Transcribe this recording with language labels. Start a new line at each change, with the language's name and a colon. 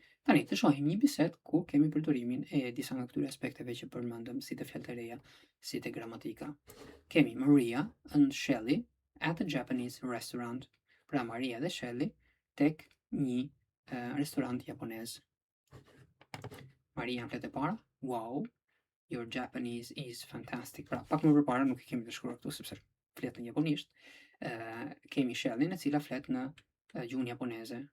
Albanian: Tani të shohim një bisedë ku kemi përdorimin e disa nga këtyre aspekteve që përmendëm, si të fjalët e reja, si të gramatika.
English: Kemi Maria and Shelly at a Japanese restaurant.
Albanian: Pra Maria dhe Shelly tek një restorant japonez. Maria në fletë e para,
English: wow, your Japanese is fantastic.
Albanian: Pra pak më përpara nuk e kemi të shkruar këtu sepse flet në japonisht. Kemi Shelly e cila flet në gjuhën japoneze.